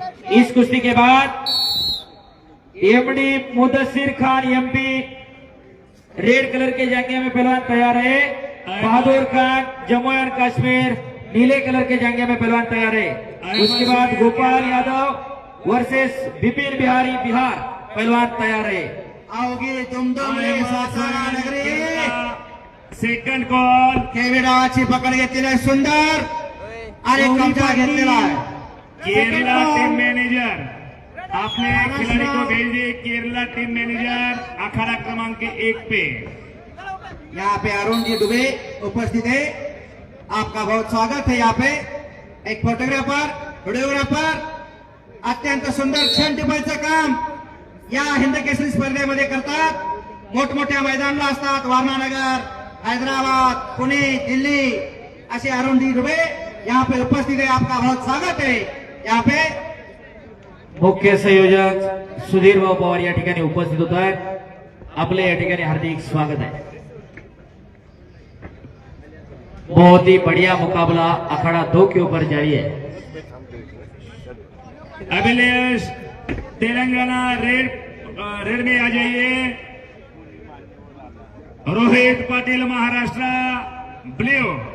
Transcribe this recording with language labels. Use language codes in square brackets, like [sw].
[hi] इस कुश्ती के बाद MD Mudassir Khan MP red colour के जांघे में पहलवान तैयार है. बहादुर खान जम्मू एंड कश्मीर नीले कलर के जांघे में पहलवान तैयार है. उसके बाद गोपाल यादव वर्सेस बिपिन बिहारी बिहार पहलवान तैयार है. [mr] अवघी दुमदुमली सातारा नगरी. Second call. केविडाची पकड घेतलेली आहे. सुंदर आणि कब्जा घेतलेला आहे. [hi] केरला टीम मैनेजर, आपने खिलाड़ी को भेज दिए. केरला टीम मैनेजर अखाड़ा क्रमांक 1 पे. यहाँ पे अरुण जी दुबे उपस्थित है. आपका बहुत स्वागत है. यहाँ पे [mr] एक फोटोग्राफर, व्हिडिओग्राफर अत्यंत सुंदर क्षण टिपायचं काम या हिंद केसरी स्पर्धेमध्ये करतात. मोठमोठ्या मैदानाला असतात. [hi] वारणानगर, हैदराबाद, पुणे, दिल्ली असे अरुण जी दुबे यहाँ पे उपस्थित है. आपका बहुत स्वागत है. यहाँ पे [mr] मुख्य संयोजक सुधीर भाऊ पवार या ठिकाणी उपस्थित होत आहेत. आपले या ठिकाणी हार्दिक स्वागत आहे. [hi] बहुत ही बढ़िया मुकाबला अखाड़ा 2 के ऊपर जारी है. अभिलेष तेलंगाना रेड में आ जाइए. रोहित पाटिल महाराष्ट्र ब्लू.